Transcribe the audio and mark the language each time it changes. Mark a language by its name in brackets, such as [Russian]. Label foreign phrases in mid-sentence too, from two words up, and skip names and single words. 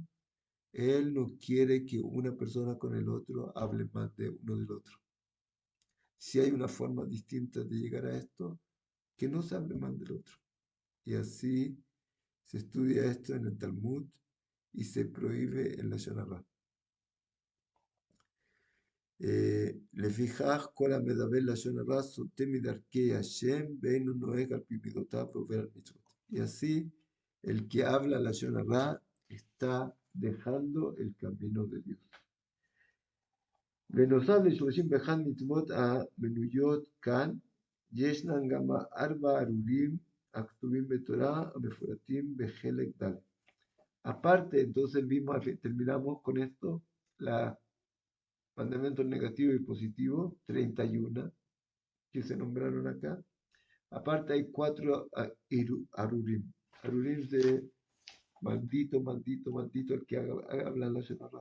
[Spanish] Él no quiere que una persona con el otro hable más de uno del otro. Si hay una forma distinta de llegar a esto, que no se hable más del otro. Y así se estudia esto en el Talmud y se prohíbe en la Shonará. [Hebrew] לפיכך כל המדבר לשון הרע סוטה מדרכי השם ואינו נוהג על פי מידותיו ועובר על מצוות. [Spanish] Y así el que habla la Shonará está dejando el camino de Dios. [Hebrew] בנוסף ל-31 מצוות המנויות כאן, ישנן גם 4 ארורים הכתובים בתורה המפורטים בחלק ד'. [Spanish] Aparte, entonces terminamos con esto, los mandamientos negativos y positivos, 31 que se nombraron acá. Aparte hay 4 arurim. Arurim de maldito, maldito, maldito el que habla la Shonará.